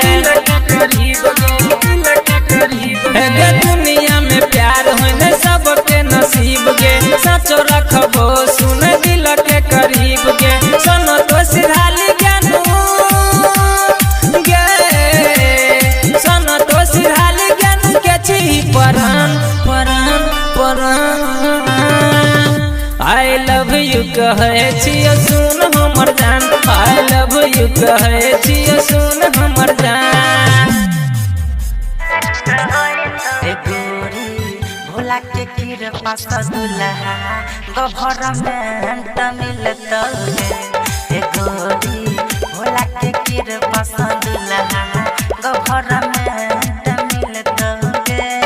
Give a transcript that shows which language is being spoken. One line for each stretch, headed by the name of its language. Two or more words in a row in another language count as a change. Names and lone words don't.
Maithili: दुनिया में प्यार होने सबके नसीब गे सच रखबो सुन दिल के करीब गे सुनो तो सिधाली ज्ञानू गे सुनो तो सिधाली ज्ञानू के छी परान परान परान
English: I love you
Maithili: कहे छियो सुन हमर जान
English: I love you
Maithili: कहे छियो सुन हमर जान भोला के कृपा से दुल्हा गवर्नमेंट मिलत गे गोरी भोला के कृपा से दुल्हा गवर्नमेंट मिलत गे